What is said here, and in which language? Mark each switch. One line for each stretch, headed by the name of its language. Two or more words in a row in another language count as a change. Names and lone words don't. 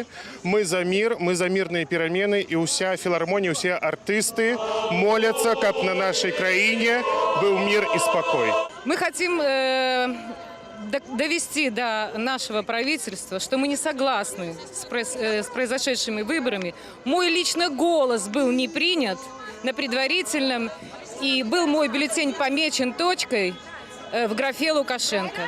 Belarusian: Мы за мір, мы за мірныя перамены, і ўся філармонія, усе артысты моляцца, каб на нашай краіне быў мір і спакой.
Russian: Мы хотим довести до нашего правительства, что мы не согласны с произошедшими выборами. Мой личный голос был не принят на предварительном, и был мой бюллетень помечен точкой в графе Лукашенко.